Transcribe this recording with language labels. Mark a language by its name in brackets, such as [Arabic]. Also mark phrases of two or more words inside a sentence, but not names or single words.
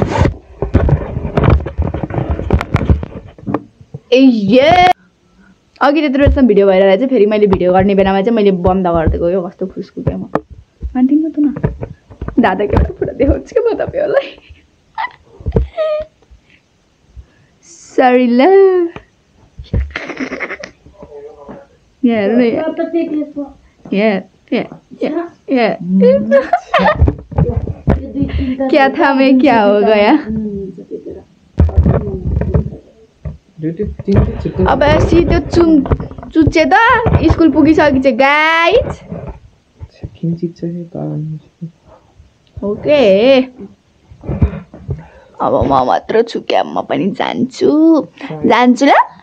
[Nepali] ए ये अघि त्यत्रो बेलासम्म भिडियो भइरहेको चाहिँ फेरि मैले भिडियो गर्ने बेलामा चाहिँ मैले बन्द गरिदिएको यो कस्तो खुसको क्या म मान्दिन त न दादाको एउटा फोटो देखाउँछु कि म तपाईँहरूलाई सरी ल यहाँ हेर्नु [Hindi] क्या था मैं क्या हो गया [Nepali] अब सिधो चुच्चे त स्कुल पुगिसकेछ [English] guys okay [Nepali] अब म मात्र छु क्या म पनि जान्छु ल